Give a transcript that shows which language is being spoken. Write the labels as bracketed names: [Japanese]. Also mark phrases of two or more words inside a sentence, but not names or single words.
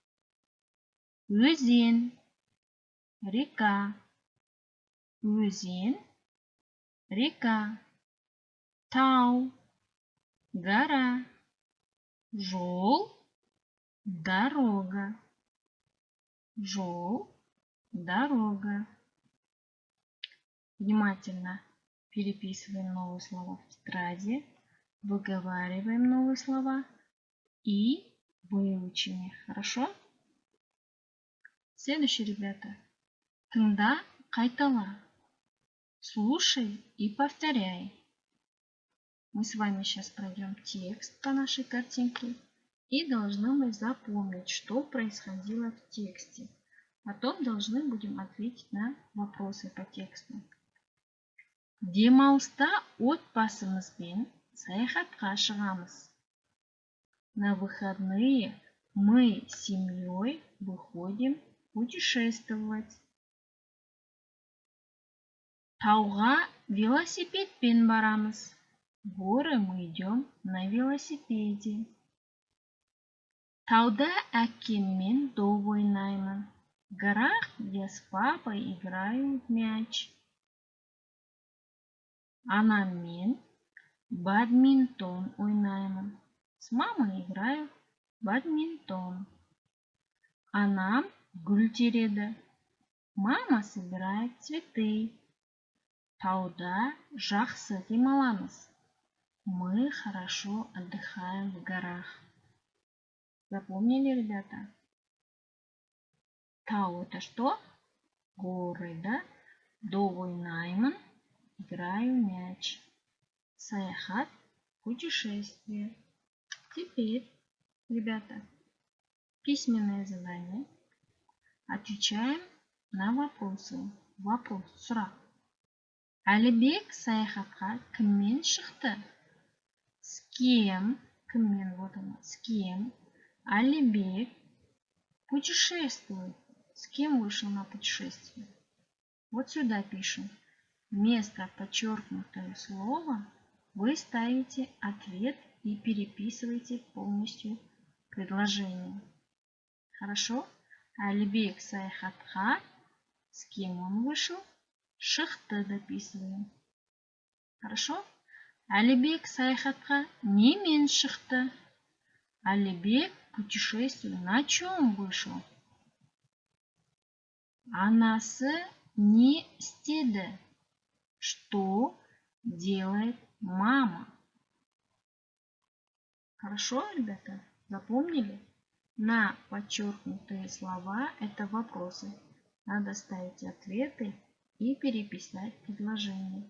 [Kazakh] Өзен. Река. Өзен. Река. Тау. Гора. Жол. Дорога. Жол. [Russian] Дорога. Внимательно переписываем новые слова в тетради. Выговариваем новые слова и выучим их. Хорошо? Следующее, ребята. [Kazakh] Тыңда, қайтала. [Russian] Слушай и повторяй. Мы с вами сейчас пройдем текст по нашей картинке и должны мы запомнить, что происходило в тексте. Потом должны будем ответить на вопросы по тексту. [Kazakh] Демалыста отбасымызбен саяхатқа шығамыз. [Russian] На выходные мы с семьей выходим путешествовать. [Kazakh] Тауға велосипедпен барамыз. [Russian] В горы мы идем на велосипеде. [Kazakh] Тауда әкеммен доп ойнаймын. [Russian] В горах я с папой играю в мяч. [Kazakh] Анаммен бадминтон ойнаймын. [Russian] С мамой играю в бадминтон. [Kazakh] Анам гүл тереді. [Russian] Мама собирает цветы. [Kazakh] Тауда жақсы демаламыз. [Russian] Мы хорошо отдыхаем в горах. Запомнили, ребята? Тау это что? Горы, [Kazakh] да? Доп ойнаймын. [Russian] Играю в мяч. Саяхат – путешествие. Теперь, ребята, письменное задание. Отвечаем на вопросы. Вопрос, [Kazakh] сұрақ. Әлібек саяхатқа кіммен шықты? [Russian] С кем? Кіммен, вот оно. С кем? Әлібек путешествует. С кем вышел на путешествие? Вот сюда пишем. Вместо подчеркнутого слова вы ставите ответ и переписываете полностью предложение. [Kazakh] Хорошо? Әлібек саяхатқа. [Russian] С кем он вышел? Шықты дописываем. Хорошо? [Kazakh] Әлібек саяхатқа немен шықты? [Russian] Әлібек путешествие на чем вышел? [Kazakh] Анасы не істеді? [Russian] Что делает мама? Хорошо, ребята? Запомнили? На подчеркнутые слова это вопросы. Надо ставить ответы и переписать предложение.